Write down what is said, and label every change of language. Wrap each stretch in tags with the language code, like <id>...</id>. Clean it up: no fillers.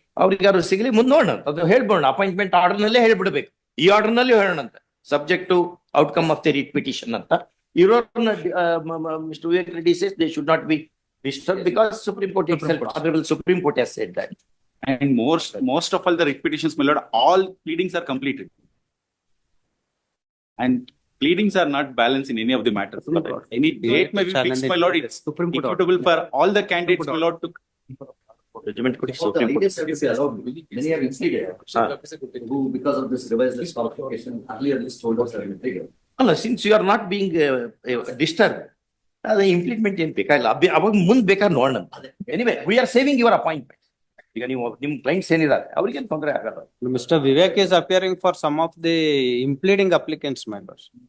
<kn>ಅವ್ರಿಗಾರು ಸಿಗಲಿ ಮುಂದೆ ನೋಡೋಣ, ಅದು ಹೇಳ್ಬೋಣ. ಅಪಾಯಿಂಟ್ಮೆಂಟ್ ಆರ್ಡರ್ ನಲ್ಲೇ ಹೇಳ್ಬಿಡ್ಬೇಕು. ಈ ಆರ್ಡರ್ ನಲ್ಲಿ ಹೇಳೋಣ ಅಂತ,</kn> <en>subject to outcome of the writ petition</en> <kn>ಅಂತ. ಇರೋರ್ನ</kn> <en>Mister Vivek Reddy says they should not be disturbed because Supreme Court itself, Honorable Supreme Court has said that. And most of all the writ petitions, my lord, all pleadings are completed. And pleadings are not balanced in any of the matters. Any date may be fixed, my lord. It's equitable for all the candidates, my lord, to Judgment could be So the Supreme Court. leaders have to be allowed. Many have been triggered. Who, because of this revised list qualification, earlier list holders have been triggered.</en> <kn>ಅಲ್ಲ,</kn> <en>since you are not being disturb,</en> <kn>ಅದೇ implement ಏನ್ ಬೇಕಾಗಿಲ್ಲ. ಅವಾಗ ಮುಂದ್ ಬೇಕಾದ್ರೆ ನೋಡೋಣ.</kn> <en>Anyway we are saving your appointment.</en> <kn>ಈಗ ನೀವು ನಿಮ್ ಕ್ಲೈಂಟ್ಸ್ ಏನಿದ್ದಾರೆ ಅವ್ರಿಗೇನು ತೊಂದರೆ ಆಗಲ್ಲ.</kn> <en>Mr. Vivek is appearing for some of the impleading applicants, my lord.</en>